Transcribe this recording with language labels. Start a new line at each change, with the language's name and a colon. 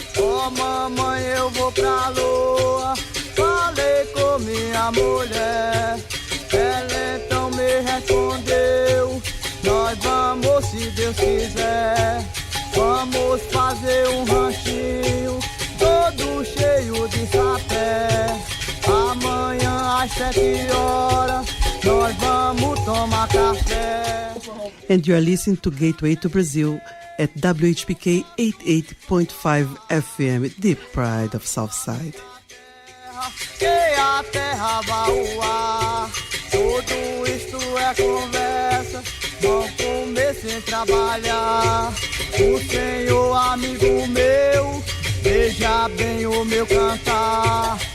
Portuguese: Oh mamãe, eu vou pra lua. Falei com minha mulher, ela então me respondeu: nós vamos, se Deus quiser, vamos fazer um ranchinho todo cheio de sapé. Amanhã às 7 horas nós vamos tomar café.
English: And you are listening to Gateway to Brazil at WHPK 88.5 FM, the pride of Southside.
Portuguese: Que a terra vai voar, tudo isto é conversa, não comer sem trabalhar. O Senhor, amigo meu, veja bem o meu cantar.